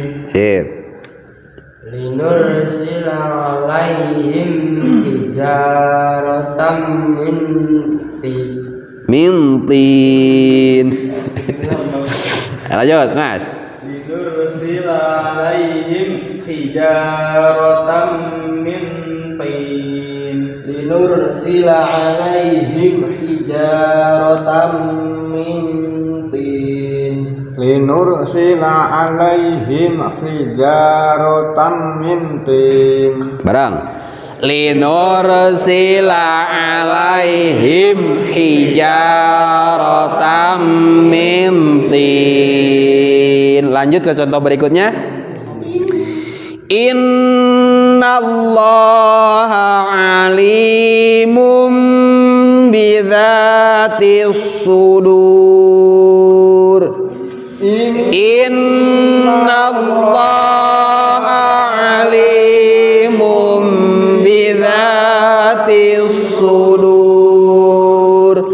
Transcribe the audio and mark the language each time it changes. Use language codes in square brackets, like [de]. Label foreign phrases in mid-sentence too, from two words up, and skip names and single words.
[id] Sip. [ar] لنرسل عليهم حجارة من طين. [id] Mintin. Lanjut Mas. [ar] لنرسل عليهم حجارة من طين. لنرسل عليهم حجارة من طين. لنرسل عليهم حجارة من طين. [id] Barang. [ar] لنرسل عليهم حجارة من طين. [id] Lanjut ke contoh berikutnya. [ar] إن الله عليم بذات الصدور. إن الله عليم بذات الصدور.